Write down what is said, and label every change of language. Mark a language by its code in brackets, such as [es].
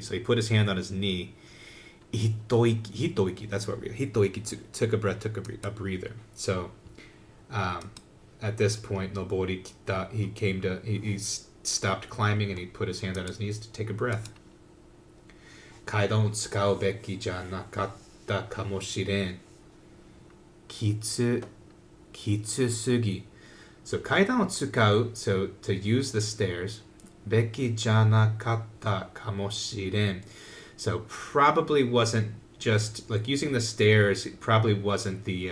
[en] So he put his hand on his knee. Hitoiki, that's what we Hitoiki took a breath, took a breather. So at this point, nobori kita, he stopped climbing and he put his hand on his knees to take a breath. [ja] 階段を使うべきじゃなかったかもしれん。きつすぎ [en] So [ja] 階段を使う [en] so to use the stairs [ja] べきじゃなかったかもしれん [en] So probably wasn't just like using the stairs probably wasn't